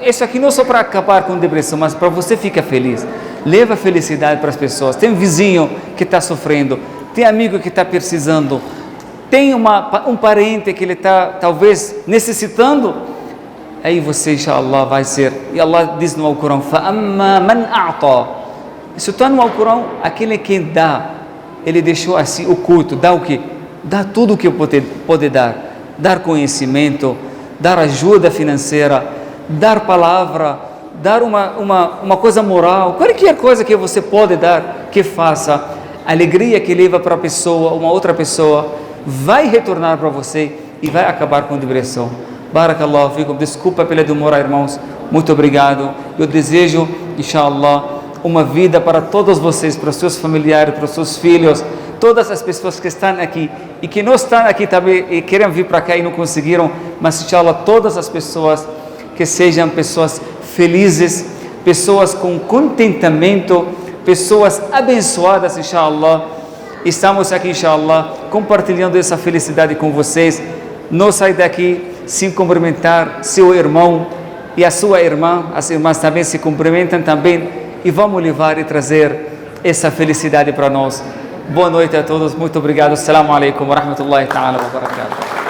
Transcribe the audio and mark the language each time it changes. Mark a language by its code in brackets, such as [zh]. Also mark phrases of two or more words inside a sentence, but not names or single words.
[pt] Isso aqui não só para acabar com depressão, mas para você ficar feliz. Leva felicidade para as pessoas. Tem um vizinho que está sofrendo, tem amigo que está precisando, tem um parente que ele está talvez necessitando. Aí você, inshallah, vai ser. E Allah diz no Alcorão: [ar] فَأَمَّا مَنْ أَعْطَى. [pt] Isso está no Alcorão. Aquele que dá, ele deixou assim oculto. Dá o que? Dá tudo o que pode dar. Dar conhecimento, dar ajuda financeira, dar palavra, dar uma coisa moral, qualquer coisa que você pode dar, que faça. Alegria que leva para a pessoa, uma outra pessoa, vai retornar para você e vai acabar com a depressão. [ar] بارك الله فيكم. [pt] Desculpa pela demora, irmãos. Muito obrigado. Eu desejo, inshallah, uma vida para todos vocês, para os seus familiares, para os seus filhos, todas as pessoas que estão aqui e que não estão aqui também e querem vir para cá e não conseguiram, mas inshallah todas as pessoas que sejam pessoas felizes, pessoas com contentamento, pessoas abençoadas, inshallah. Estamos aqui, inshallah, compartilhando essa felicidade com vocês. Não sai daqui sem cumprimentar seu irmão e a sua irmã. As irmãs também se cumprimentam também e vamos levar e trazer essa felicidade para nós. Boa noite a todos, muito obrigado. [ar] السلام عليكم ورحمة الله تعالى وبركاته.